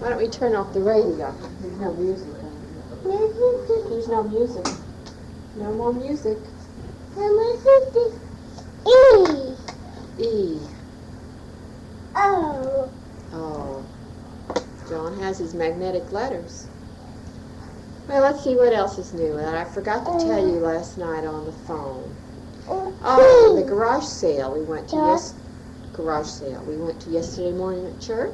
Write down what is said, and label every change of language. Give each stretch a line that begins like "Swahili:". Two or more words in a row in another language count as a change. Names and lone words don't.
English: Why don't we turn off the radio? There's no music on here. There's no music. No more music. E. E. O. Oh. John has his magnetic letters. Well, let's see what else is new that I forgot to tell you last night on the phone. Oh, the garage sale we went to yesterday morning at church.